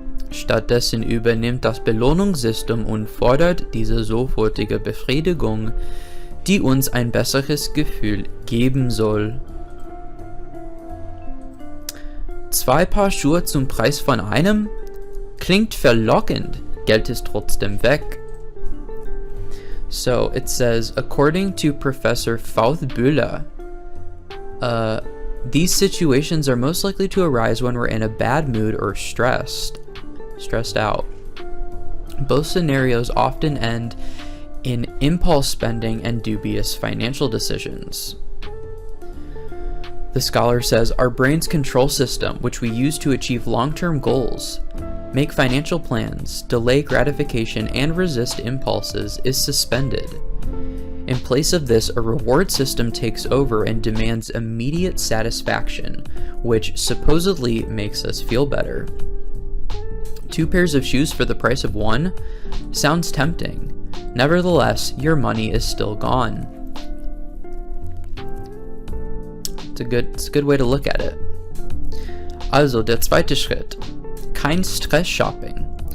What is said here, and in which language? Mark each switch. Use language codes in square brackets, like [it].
[de] Stattdessen übernimmt das Belohnungssystem und fordert diese sofortige Befriedigung, die uns ein besseres Gefühl geben soll. 2 Paar Schuhe zum Preis von einem? Klingt verlockend, Geld ist trotzdem weg. [en] So, it says, according to Professor Fauth-Bühler, these situations are most likely to arise when we're in a bad mood or stressed out. Both scenarios often end in impulse spending and dubious financial decisions. The scholar says, our brain's control system, which we use to achieve long-term goals, make financial plans, delay gratification, and resist impulses, is suspended. In place of this, a reward system takes over and demands immediate satisfaction, which supposedly makes us feel better. 2 pairs of shoes for the price of 1? Sounds tempting. Nevertheless, your money is still gone. It's a good way to look at it. [de] Also, der zweite Schritt. Kein Stress-Shopping.